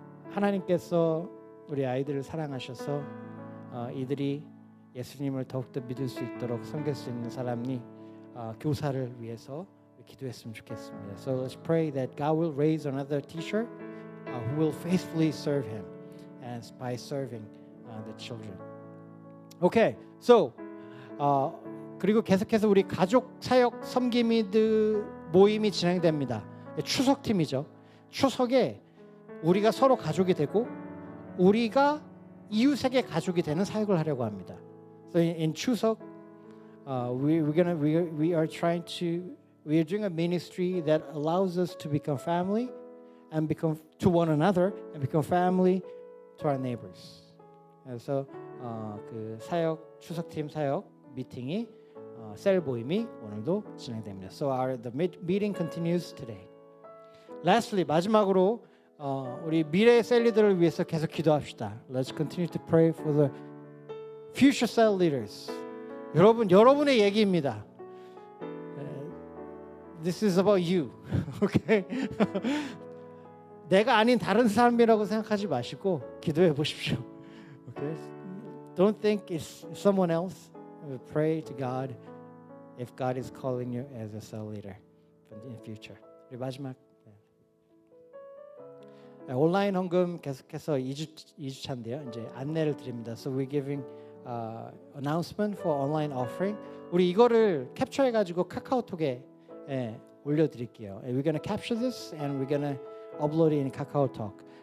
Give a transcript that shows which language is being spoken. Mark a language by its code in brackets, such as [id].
[ko] 하나님께서 우리 아이들을 사랑하셔서 이들이 예수님을 더욱더 믿을 수 있도록 섬길 수 있는 사람이 교사를 위해서 기도했으면 좋겠습니다. [en] So let's pray that God will raise another teacher who will faithfully serve Him, and by serving the children. Okay, so [ko] 그리고 계속해서 우리 가족 사역 섬김이들 모임이 진행됩니다. 추석팀이죠. 추석에 우리가 서로 가족이 되고 우리가 이웃에게 가족이 되는 사역을 하려고 합니다. [en] So in 추석, we are doing a ministry that allows us to become family and become to one another and become family to our neighbors. [ko] 그래서 그 사역 추석팀 사역 미팅이 셀 모임이 오늘도 진행됩니다. [en] So the meeting continues today. Lastly, [ko] 마지막으로 우리 미래 셀 리더를 위해서 계속 기도합시다. [en] Let's continue to pray for the future cell leaders. [ko] 여러분의 얘기입니다. [en] This is about you. Okay? [ko] 내가 아닌 다른 사람이라고 생각하지 마시고 기도해 보십시오. [en] Okay? Don't think it's someone else. Pray to God if God is calling you as a cell leader in the future. [ko] 우리 마지막 온라인 헌금 계속해서 2주차인데요. 이제 안내를 드립니다. [en] So we're giving announcement for online offering. [ko] 우리 이거를 캡처해 가지고 카카오톡에 올려드릴게요. [en] We're gonna capture this and we're gonna upload it in KakaoTalk.